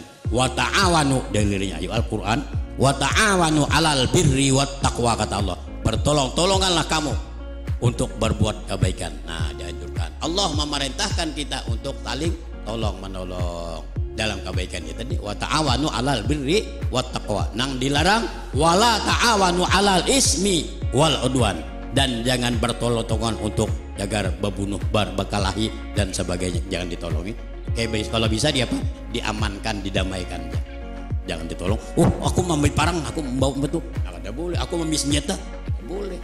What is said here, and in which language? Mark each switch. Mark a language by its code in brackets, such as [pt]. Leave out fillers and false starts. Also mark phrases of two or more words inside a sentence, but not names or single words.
[ar] Wa ta'awanu [bjn] dalilnya ayat Al-Qur'an, [ar] wa ta'awanu 'alal birri wat taqwa [bjn] kata Allah. Bertolong-tolonganlah kamu untuk berbuat kebaikan. Nah, dianjurkan. Allah memerintahkan kita untuk saling tolong menolong dalam kebaikan itu tadi. [ar] Wa ta'awanu 'alal birri wat taqwa. [bjn] Nang dilarang [ar] wala ta'awanu 'alal ismi wal udwan, [bjn] dan jangan bertolong-tolongan untuk jaga membunuh, berkelahi dan sebagainya. Jangan ditolongi. Kayak kalau bisa diamankan, didamaikan. Jangan ditolong. Aku membawa parang, aku membawa betul. Nah, kada boleh. Aku membawa senjata. Kada boleh.